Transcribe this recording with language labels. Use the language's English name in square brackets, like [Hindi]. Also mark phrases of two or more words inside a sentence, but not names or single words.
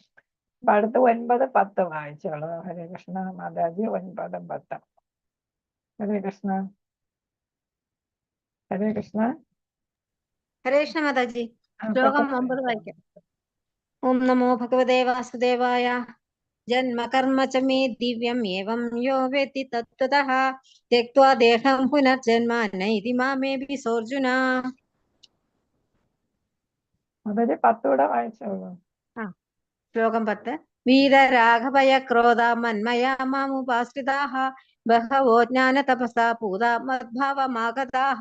[Malayalam] അപ്പൊ അടുത്ത് 9, 10 വായിച്ചോളൂ. [Sanskrit] ഹരേ കൃഷ്ണ [Malayalam] മാതാജി. [Sanskrit] 9, 10. ഹരേ കൃഷ്ണ. ഹരേ കൃഷ്ണ. ഹരേ കൃഷ്ണ [Malayalam] മാതാജി. ശ്ലോകം 9 വായിക്കാം. [Sanskrit] ഓം നമോ ഭഗവതേ വാസുദേവായ. ജന്മ കർമ്മ ച മേ ദിവ്യം ഏവം യോ വേത്തി തത്വതഃ ത്യക്ത്വാ ദേഹം പുനർജന്മ നൈതി മാമേപി സോർജുന. [Malayalam] അതൊരു 10 കൂടെ വായിച്ചോളൂ. ശ്ലോകം 10. [Sanskrit] വീരരാഘവയ ക്രോധ മന്മയാ മാമുപാശ്രിതാഃ ബഹവോ ജ്ഞാന തപസാ പൂതാ മദ്ഭാവമാഗതാഃ.